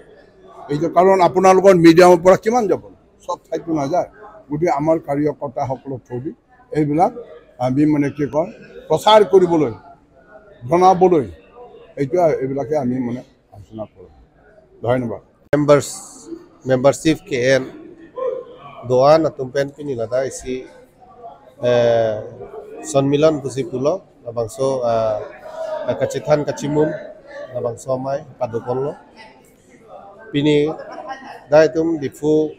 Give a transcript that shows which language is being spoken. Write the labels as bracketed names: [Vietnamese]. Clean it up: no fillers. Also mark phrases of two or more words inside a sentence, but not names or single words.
[Assamese] এইটো কাৰণ আপোনালোকৰ মিডিয়ামৰ পৰা কিমান যাব, চব ঠাইতো নাযায়। গতিকে আমাৰ কাৰ্যকৰ্তাসকলৰ থ্ৰুদি এইবিলাক আমি মানে কি কয় প্ৰচাৰ কৰিবলৈ জনাবলৈ এইবিলাকে আমি মানে আলোচনা কৰোঁ। ধন্যবাদ। [Karbi] Membership KN doan atum pen pinilada isi sonmilan busi pulo labangso kacithan kacimum labangso mai padukonlo pini da itum difu